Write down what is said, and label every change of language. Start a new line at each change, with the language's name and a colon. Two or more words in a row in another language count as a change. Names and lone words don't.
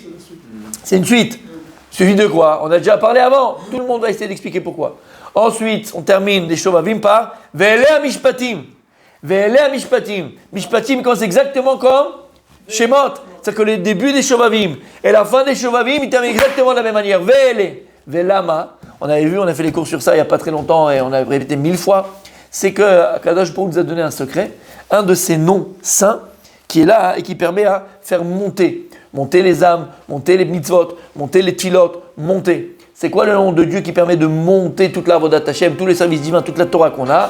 French: C'est une suite. Suivi de quoi? On a déjà parlé avant. Tout le monde va essayer d'expliquer pourquoi. Ensuite, on termine les Shovavim par
Hebrew: ואלה משפטים. ואלה משפטים.
French: Mishpatim commence exactement comme Shemot. C'est-à-dire que le début des Shovavim et la fin des Shovavim, ils terminent exactement de la même manière.
Hebrew: ואלה. ולמה.
French: On avait vu, on a fait les cours sur ça il n'y a pas très longtemps et on a répété 1000 fois. C'est que
Hebrew: קדוש ברוך הוא
French: nous a donné un secret, un de ces noms saints qui est là et qui permet à faire monter les âmes, monter les mitzvot, monter les tfilot, monter. C'est quoi le nom de Dieu qui permet de monter toute la
Hebrew: עבודת השם,
French: tous les services divins, toute la Torah qu'on a?